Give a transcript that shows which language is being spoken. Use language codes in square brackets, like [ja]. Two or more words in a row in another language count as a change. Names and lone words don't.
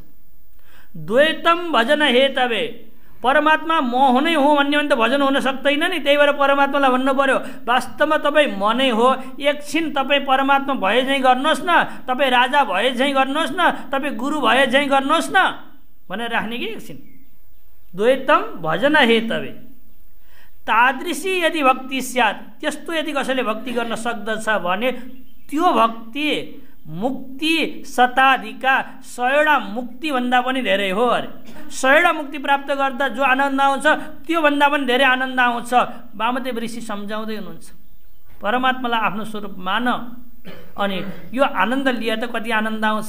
[sa] द्वैतम भजन हेतवे [ne] परमात्मा म हुनै हो भन्ने भने त भजन हुन सक्दैन नि। त्यही भएर परमात्मालाई भन्नु पर्यो वास्तवमा तपाईँ म नै हो, एकछिन तपाईँ परमात्मा भए झैँ गर्नुहोस् न, तपाईँ राजा भए झैँ गर्नुहोस् न, तपाईँ गुरु भए झैँ गर्नुहोस् न भनेर राख्ने कि एकछिन। [sa] द्वैतम भजन हेतवे तादृशी यदि भक्ति स्यात् [ne] त्यस्तो यदि कसैले भक्ति गर्न सक्दछ भने त्यो [sa] भक्ति मुक्ति शताधिका [ne] 100वटा मुक्तिभन्दा पनि धेरै हो अरे। 100वटा मुक्ति प्राप्त गर्दा जो आनन्द आउँछ त्योभन्दा पनि धेरै आनन्द आउँछ। वामदेव ऋषि सम्झाउँदै हुनुहुन्छ परमात्मालाई आफ्नो स्वरूप मान अनि यो आनन्द लिएर त कति आनन्द आउँछ।